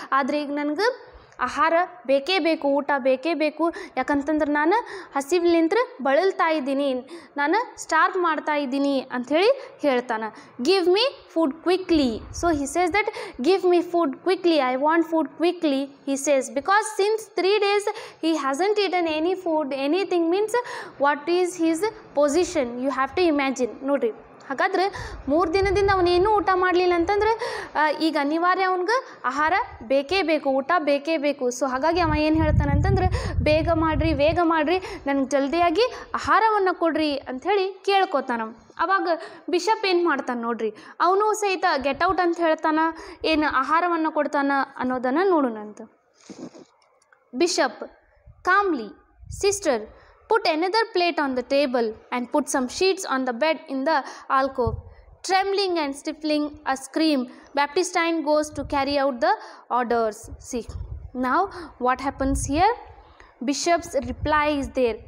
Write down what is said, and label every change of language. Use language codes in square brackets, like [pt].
[kn] ಆದರೆ ಈಗ ನನಗೆ ಆಹಾರ ಬೇಕೇ ಬೇಕು, ಊಟ ಬೇಕೇ ಬೇಕು, ಯಾಕಂತಂದ್ರೆ ನಾನು ಹಸಿವಿಲಿಂತ್ರ ಬಳಲ್ತಾ ಇದ್ದೀನಿ, ನಾನು ಸ್ಟಾರ್ವ್ ಮಾಡ್ತಾ ಇದ್ದೀನಿ ಅಂಥೇಳಿ ಹೇಳ್ತಾನೆ. [en] Give me food quickly. So he says that give me food quickly, I want food quickly, he says. Because since 3 days he hasn't eaten any food, anything, means what is his position, you have to imagine. [kn] ನೋಡಿರಿ, ಹಾಗಾದ್ರೆ 3 ದಿನದಿಂದ ಅವನೇನು ಊಟ ಮಾಡಲಿಲ್ಲ ಅಂತಂದ್ರೆ ಈಗ ಅನಿವಾರ್ಯ ಅವನಿಗೆ ಆಹಾರ ಬೇಕೇ ಬೇಕು, ಊಟ ಬೇಕೇ ಬೇಕು. ಸೊ ಹಾಗಾಗಿ ಅವ ಏನು ಹೇಳ್ತಾನೆ ಅಂತಂದ್ರೆ ಬೇಗ ಮಾಡಿರಿ, ವೇಗ ಮಾಡಿರಿ, ನನಗೆ ಜಲ್ದಿಯಾಗಿ ಆಹಾರವನ್ನು ಕೊಡ್ರಿ ಅಂಥೇಳಿ ಕೇಳ್ಕೊತಾನ. ಅವಾಗ ಬಿಷಪ್ ಏನು ಮಾಡ್ತಾನೆ ನೋಡ್ರಿ, ಅವನು ಸಹಿತ [en] get out [kn] ಅಂತ ಹೇಳ್ತಾನೆ, ಏನು ಆಹಾರವನ್ನು ಕೊಡ್ತಾನೆ ಅನ್ನೋದನ್ನು ನೋಡೋಣಂತ. [en] Bishop calmly, sister, put another plate on the table and put some sheets on the bed in the alcove. Trembling and stifling a scream, Baptistine goes to carry out the orders. See, now what happens here? Bishop's reply is there.